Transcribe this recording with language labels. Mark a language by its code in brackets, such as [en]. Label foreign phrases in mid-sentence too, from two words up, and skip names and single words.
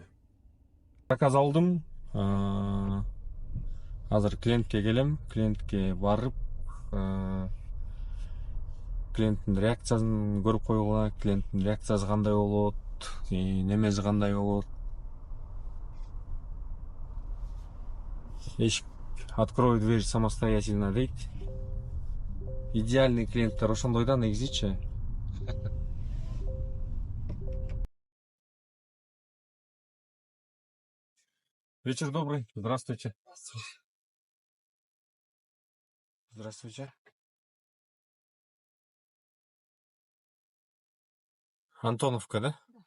[ky] Заказ алдым. Азыр клиентке келем. Клиентке барып, клиенттин реакциясын көрүп койгула. Клиенттин реакциясы кандай болот, немеси кандай болот. [ru] Эшик открой дверь самостоятельно дейт. [ky] Идеальный клиенттер ошондой да негизичи. [ru] Вечер добрый. Здравствуйте. Здравствуйте. Антоновка, да?